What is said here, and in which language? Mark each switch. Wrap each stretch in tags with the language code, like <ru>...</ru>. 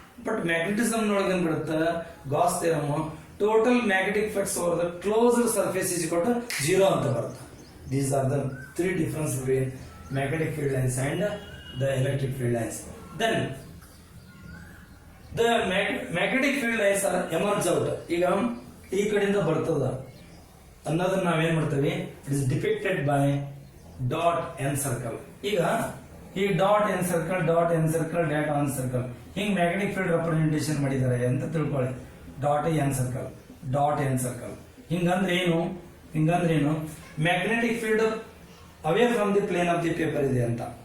<kn>But magnetism ನೊಳಗೆ ಏನ್ ಬರುತ್ತೆ Gauss theorem</kn> <en>total magnetic flux over the closed surface is equal to 0</en> <kn>ಅಂತ ಬರುತ್ತೆ.</kn> <en>These are the 3 difference between magnetic field lines and the electric field lines. Then the magnetic field lines are emerge out.</en> <kn>ಈಗ ಈ ಕಡೆಯಿಂದ ಬರ್ತದ ಅನ್ನೋದನ್ನ ನಾವೇನ್ ಮಾಡ್ತೀವಿ</kn> <en>It is depicted by dot in circle.</en> <kn>ಈಗ ಈ dot N circle dot N circle dot on circle ಹಿಂಗ್ ಮ್ಯಾಗ್ನೆಟಿಕ್ ಫೀಲ್ಡ್ ರೆಪ್ರೆಸೆಂಟೇಷನ್ ಮಾಡಿದ್ದಾರೆ ಅಂತ ತಿಳ್ಕೊಳ್ಳಿ. ಡಾಟ್ ಎನ್ ಸರ್ಕಲ್ ಹಿಂಗಂದ್ರೆ ಏನು</kn> <en>magnetic field away from the plane of the paper</en> <kn>ಇದೆ ಅಂತ.</kn>